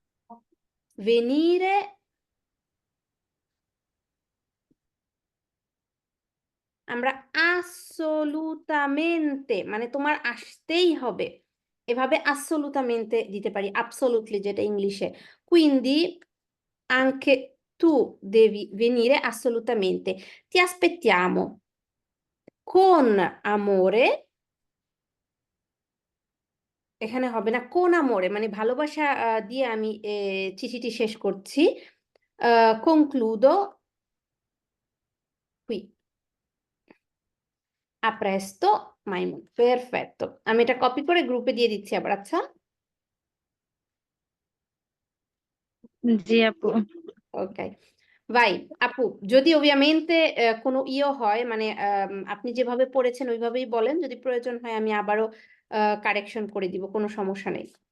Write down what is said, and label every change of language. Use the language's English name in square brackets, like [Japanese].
[Bangla] ও, [Italian] venire, [Bangla] আমরা আসলুতামেন্তে মানে তোমার আসতেই হবে, এভাবে আসলুতামেন্তে দিতে পারি, absolutely যেটা ইংলিশে। [Italian] quindi anche tu devi venire assolutamente, ti aspettiamo con amore। [Bangla] এখানে হবে না কোন আমরে, মানে ভালোবাসা দিয়ে আমি চিঠিটি শেষ করছি। [Italian] concludo qui, a presto মাইমুন। [Bangla] পেরফেক্টো, আমি এটা কপি করে গ্রুপে দিয়ে দিচ্ছি আবার। আচ্ছা, জি আপু। ওকে ভাই। আপু যদি ওবিয়ামেন্টে কোনো ইয়ে হয় মানে আপনি যেভাবে পড়েছেন ওইভাবেই বলেন, যদি প্রয়োজন হয় আমি আবারও কারেকশন করে দিব, কোনো সমস্যা নেই।